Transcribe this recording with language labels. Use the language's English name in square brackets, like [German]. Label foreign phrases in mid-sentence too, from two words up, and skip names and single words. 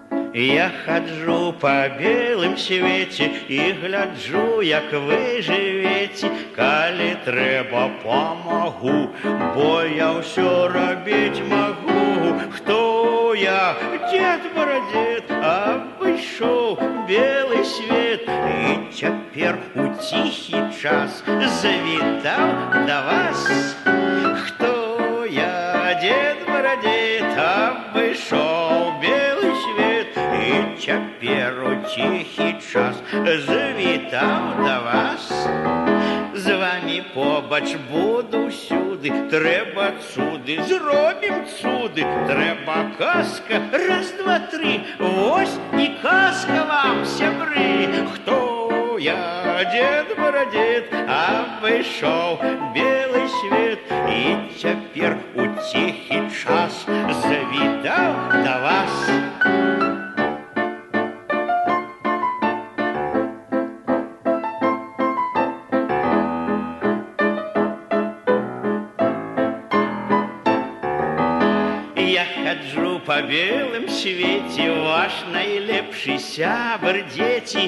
[Belarusian] Я хаджу по [Russian] белым свете [Belarusian] и гляджу, як вы живете. Калі трэба, помогу, бо я ўсё рабіць могу. Хто я? Дед-брадед, обышоў [Russian] белый свет. [Belarusian] И цяпер у тихий час завітаў до вас. Хто я? Дед-брадед, обышоў [Russian] белый свет. [Belarusian] И цяпер у тихий час завітаў до вас. З вами побач буду всюды, трэба цуды, зробім цуды. Трэба казка, раз, два, три, вось і казка вам, сябры. Хто я? Дед-брадед, обышоў [Russian] белый свет. [Belarusian] И цяпер у тихий час завітаў до вас. Я хаджу по [Russian] белым свете, [Belarusian] ваш найлепшы сябр, дзеці.